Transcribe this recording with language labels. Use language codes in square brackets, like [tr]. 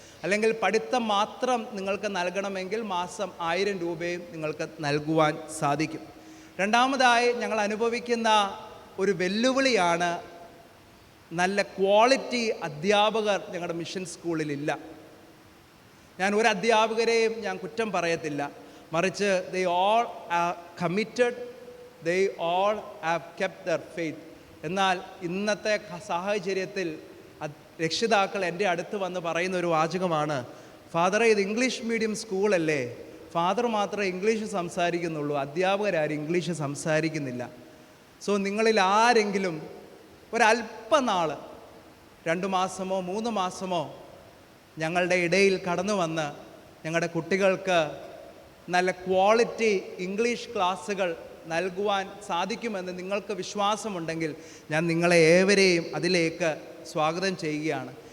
[ml] അല്ലെങ്കിൽ പഠിത്തം മാത്രം നിങ്ങൾക്ക് നൽകണമെങ്കിൽ മാസം 1000 രൂപയും നിങ്ങൾക്ക് നൽകുവാൻ സാധിക്കും. രണ്ടാമതായി ഞങ്ങൾ അനുഭവിക്കുന്ന ഒരു വെല്ലുവിളിയാണ്, നല്ല ക്വാളിറ്റി അധ്യാപകർ ഞങ്ങളുടെ മിഷൻ സ്കൂളിലില്ല. ഞാൻ ഒരു അധ്യാപകരെയും ഞാൻ കുറ്റം പറയത്തില്ല, മറിച്ച് [en] they all are committed, they all have kept their faith. [ml] എന്നാൽ ഇന്നത്തെ സാഹചര്യത്തിൽ രക്ഷിതാക്കൾ എൻ്റെ അടുത്ത് വന്ന് പറയുന്ന ഒരു വാചകമാണ്, ഫാദറെ ഇത് ഇംഗ്ലീഷ് മീഡിയം സ്കൂളല്ലേ, ഫാദർ മാത്രമേ ഇംഗ്ലീഷ് സംസാരിക്കുന്നുള്ളൂ, അധ്യാപകരാരും ഇംഗ്ലീഷ് സംസാരിക്കുന്നില്ല. സോ നിങ്ങളിൽ ആരെങ്കിലും ഒരല്പനാൾ 2 മാസമോ 3 മാസമോ ഞങ്ങളുടെ ഇടയിൽ കടന്നു വന്ന് ഞങ്ങളുടെ കുട്ടികൾക്ക് നല്ല ക്വാളിറ്റി ഇംഗ്ലീഷ് ക്ലാസ്സുകൾ നൽകുവാൻ സാധിക്കുമെന്ന് നിങ്ങൾക്ക് വിശ്വാസമുണ്ടെങ്കിൽ ഞാൻ നിങ്ങളെ ഏവരെയും അതിലേക്ക് സ്വാഗതം ചെയ്യുകയാണ്.